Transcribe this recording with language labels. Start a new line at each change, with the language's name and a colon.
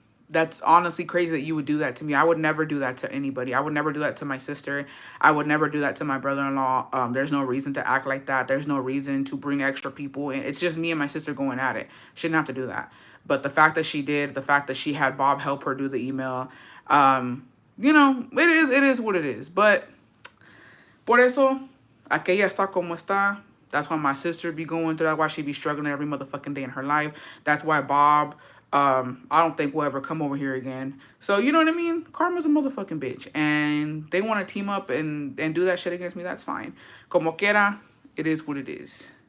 English: That's honestly crazy that you would do that to me. I would never do that to anybody. I would never do that to my sister. I would never do that to my brother-in-law. There's no reason to act like that. There's no reason to bring extra people in. It's just me and my sister going at it. Shouldn't have to do that. But the fact that she did, the fact that she had Bob help her do the email, it is what it is. But
Spanish: por eso, aquella está como está.
English: That's why my sister be going through that. Why she be struggling every motherfucking day in her life. That's why Bob, I don't think will ever come over here again. So, you know what I mean? Karma's a motherfucking bitch. And they want to team up and do that shit against me. That's fine.
Spanish: Como quiera,
English: it is what it is.